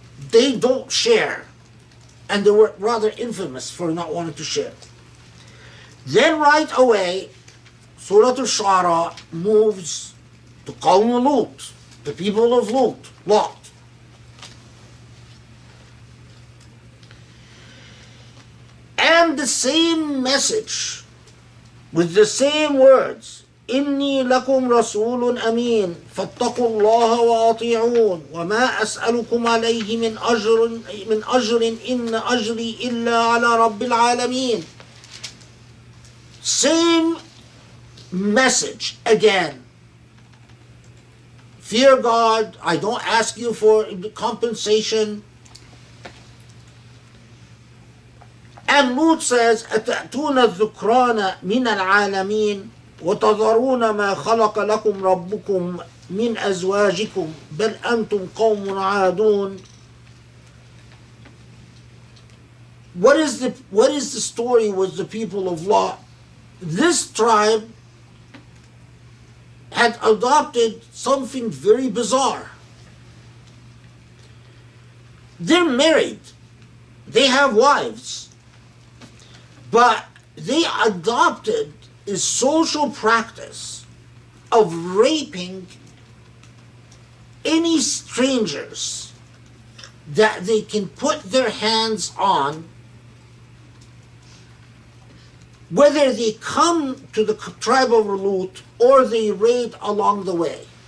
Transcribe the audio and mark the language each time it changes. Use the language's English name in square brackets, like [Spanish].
[English] They don't share, and they were rather infamous for not wanting to share. Then right away, Surah Al-Shu'ara moves to Qawm Lut, the people of Lot. And the same message, with the same words, [Arabic] إني لكم رسول أمين فاتقوا الله وأطيعون وما أسألكم عليه من أجر إن أجري إلا على رب العالمين. [English] Same message again. Fear God. I don't ask you for compensation. And Lut says, [Arabic] أتأتون الذكران من العالمين وتذرون ما خلق لكم ربكم من أزواجكم بل أنتم قوم عادون. [English] What is the story with the people of Lot? This tribe had adopted something very bizarre. They're married. They have wives. But they adopted a social practice of raping any strangers that they can put their hands on, whether they come to the tribe of Lut or they raid along the way.